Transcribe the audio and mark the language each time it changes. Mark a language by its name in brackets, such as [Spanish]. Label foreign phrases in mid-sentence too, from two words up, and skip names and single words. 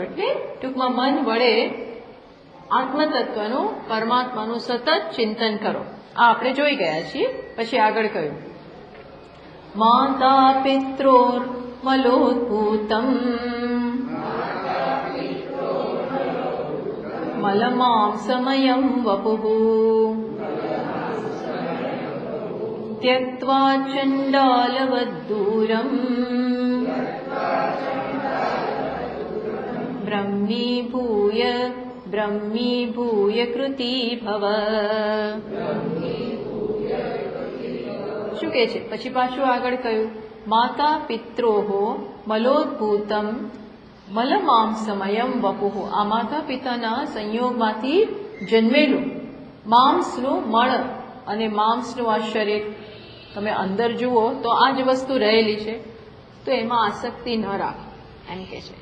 [Gujarati] એટલે ટૂંકમાં મન વડે આત્મતત્વનું, પરમાત્માનું સતત ચિંતન કરો. આ આપણે જોઈ ગયા છીએ. પછી આગળ કહ્યું [Sanskrit] माता पित्रोर मलोद्भूतम मलमां समयं वपुः त्यक्त्वा चण्डालवद्दूरम् ब्रह्मीभूय कृती भव. [Gujarati] શું કહે છે? પછી પાછું આગળ કહ્યું [Sanskrit] माता पित्रोः मलोद्भूतम मलमांसमयम वपुः, [Gujarati] આ માતા પિતાના સંયોગમાંથી જન્મેલું માંસનું મળ અને માંસનું આ શરીર, તમે અંદર જુઓ તો આ જ વસ્તુ રહેલી છે, તો એમાં આસક્તિ ન રાખો એમ કે છે.